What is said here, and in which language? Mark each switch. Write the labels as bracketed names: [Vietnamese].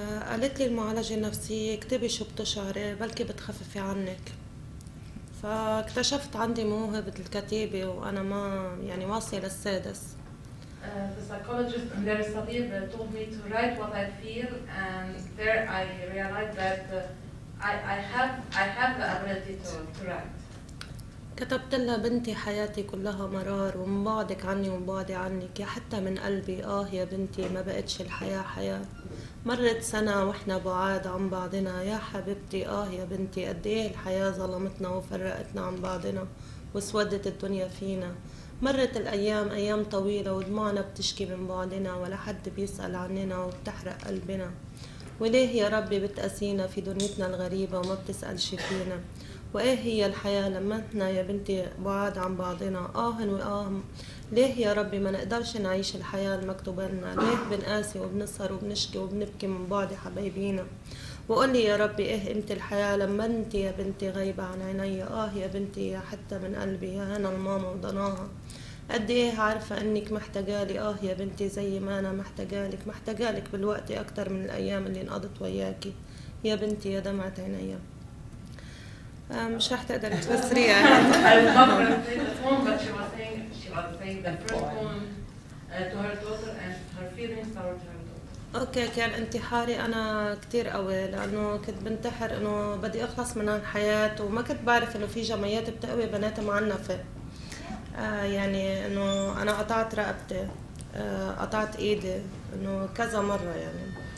[Arabic] قالت لي المعالجة النفسية اكتبي شو بتشعري بلكي بتخففي عنك. فاكتشفت عندي موهبة الكتابة وأنا ما يعني واصلة للسادس. [English] The psychologist in Deir al-Salib told me to write what I feel, and there I realized that I have the ability to write. [Arabic] كتبت لها بنتي حياتي كلها مرار، ومن بعدك عني ومن بعدي عنك يا حتى من قلبي يا بنتي ما بقتش الحياة حياة. مرت سنة واحنا بعاد عن بعضنا يا حبيبتي يا بنتي قد ايه الحياة ظلمتنا وفرقتنا عن بعضنا وسودت الدنيا فينا. مرت الأيام أيام طويلة ودموعنا بتشكي من بعدنا ولا حد بيسأل عننا وبتحرق قلبنا. وليه يا ربي بتقاسينا في دنيتنا الغريبة وما بتسألش فينا؟ وإيه هي الحياة لما احنا يا بنتي بعاد عن بعضنا ليه يا ربي ما نقدرش نعيش الحياة المكتوبة لنا؟ ليه بنقاسي وبنسهر وبنشكي وبنبكي من بعد حبايبينا؟ وقولي يا ربي ايه قيمة الحياة لما انت يا بنتي غايبة عن عيني يا بنتي يا حتى من قلبي يا هنا الماما وضناها. قد ايه عارفة انك محتاجالي يا بنتي زي ما انا محتاجالك بالوقت اكتر من الايام اللي انقضت وياكي يا بنتي يا دمعة عينيا. مش رح تقدر تفسريها. [English] I would love her to say the poem, but she was saying the first poem to her daughter and her feelings toward her daughter. [Arabic] اوكي، كان انتحاري انا كتير قوي لانه كنت بنتحر انه بدي اخلص من الحياة، وما كنت بعرف انه في جمعيات بتقوي بنات معنفة. يعني انه انا قطعت رقبتي، قطعت ايدي انه كذا مرة يعني.